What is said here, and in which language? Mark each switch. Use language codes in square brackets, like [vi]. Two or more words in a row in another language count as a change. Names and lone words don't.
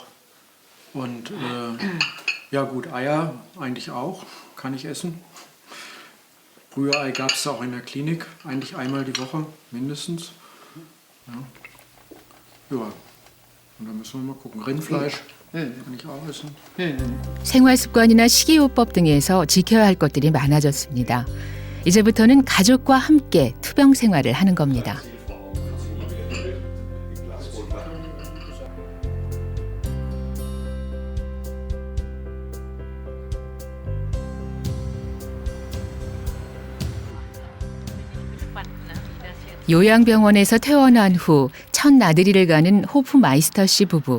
[de] Und ja gut, Eier eigentlich auch, kann ich essen. Rührei gab es auch in der Klinik, eigentlich einmal die Woche mindestens. Ja, und dann müssen wir mal gucken. Rindfleisch kann ich auch essen. [ko] 생활 습관이나 식이요법 등에서 지켜야 할 것들이 많아졌습니다. 이제부터는 가족과 함께 투병 생활을 하는 겁니다. 요양병원에서 퇴원한 후 첫 나들이를 가는 호프마이스터 씨 부부.